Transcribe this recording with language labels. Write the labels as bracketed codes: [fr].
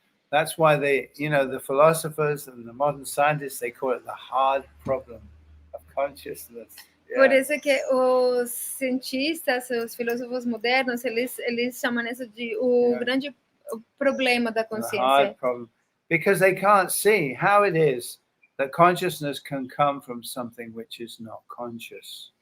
[en] That's why the philosophers and the modern scientists, they call it the hard problem of consciousness. [pt] Por isso que os cientistas, os filósofos modernos, eles chamam isso de o grande problema da consciência. [en] The hard problem, because they can't see how it is that consciousness can come from something which is not conscious.